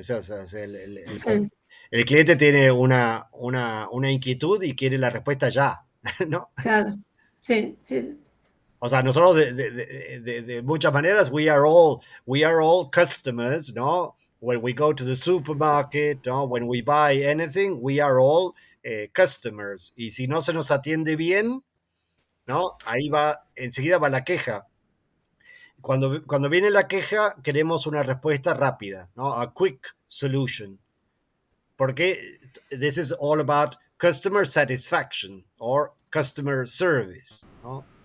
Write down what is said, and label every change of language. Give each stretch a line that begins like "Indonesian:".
Spanish: O sea, Sí, el cliente tiene una inquietud y quiere la respuesta ya, ¿no? claro. Sí, sí. O sea, nosotros de muchas maneras,
English: we are all customers,
Spanish: ¿no?
English: When we go to the supermarket,
Spanish: ¿no?
English: When we buy anything, we are all customers.
Spanish: Y si no se nos atiende bien, ¿no? Ahí va, enseguida va la queja. Cuando viene la queja, queremos una respuesta rápida, ¿no?
English: A quick solution.
Spanish: Porque
English: this is all about customer satisfaction or customer service,
Spanish: ¿no?